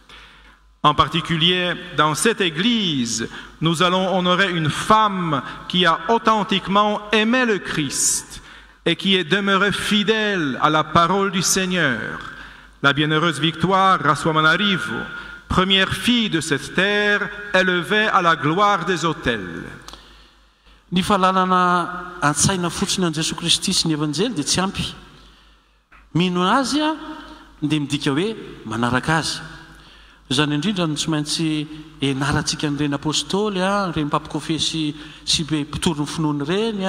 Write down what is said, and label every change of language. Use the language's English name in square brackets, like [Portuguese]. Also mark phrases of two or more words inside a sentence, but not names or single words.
[French] En particulier, dans cette Église, nous allons honorer une femme qui a authentiquement aimé le Christ et qui est demeurée fidèle à la parole du Seigneur, la bienheureuse Victoire Rasuamanarivo, première fille de cette terre, élevée à la gloire des autels. [Malagasy] Ny fahalalana an-tsaina fotsiny an Jesosy Kristy sy ny evanjely dia tsy ampy. Mino azy dia midika hoe manaraka azy. Izany indrindra no tsy maintsy ianarantsika n'ireny apôstôly, ireny mpampikofesy sy be mpitory ny finoany ireny,